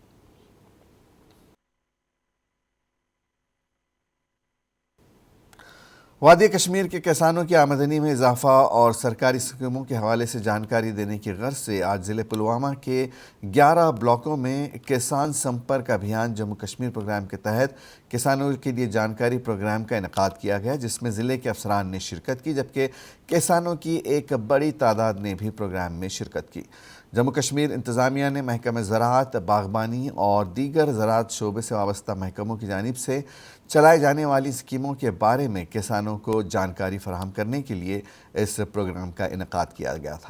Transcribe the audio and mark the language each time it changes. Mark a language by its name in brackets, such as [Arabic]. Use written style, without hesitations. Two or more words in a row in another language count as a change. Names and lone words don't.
[Urdu] وادی کشمیر کے کسانوں کی آمدنی میں اضافہ اور سرکاری اسکیموں کے حوالے سے جانکاری دینے کی غرض سے آج ضلع پلوامہ کے 11 بلاکوں میں کسان سمپرک ابھیان جموں کشمیر پروگرام کے تحت کسانوں کے لیے جانکاری پروگرام کا انعقاد کیا گیا، جس میں ضلع کے افسران نے شرکت کی جبکہ کسانوں کی ایک بڑی تعداد نے بھی پروگرام میں شرکت کی۔ جموں کشمیر انتظامیہ نے محکمہ زراعت، باغبانی اور دیگر زراعت شعبے سے وابستہ محکموں کی جانب سے چلائی جانے والی اسکیموں کے بارے میں کسانوں کو جانکاری فراہم کرنے کے لیے اس پروگرام کا انعقاد کیا گیا تھا۔